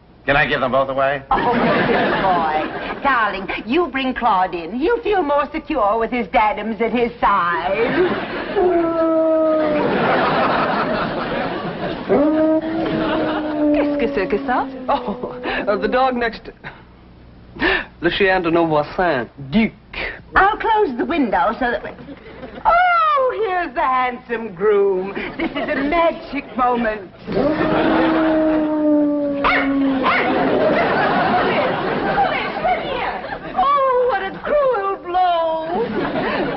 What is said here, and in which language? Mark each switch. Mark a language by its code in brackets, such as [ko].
[en] Can I give them both away? Oh, dear boy. Darling, you bring Claude in. He'll feel more secure with his daddums at his side. [fr] Qu'est-ce que c'est que ça? [en] Oh, the dog next... [fr] Le chien de nos voisins, Duke. [en] I'll close the window so that... Oh, here's the handsome groom. This is a magic moment. Oh, what a cruel blow.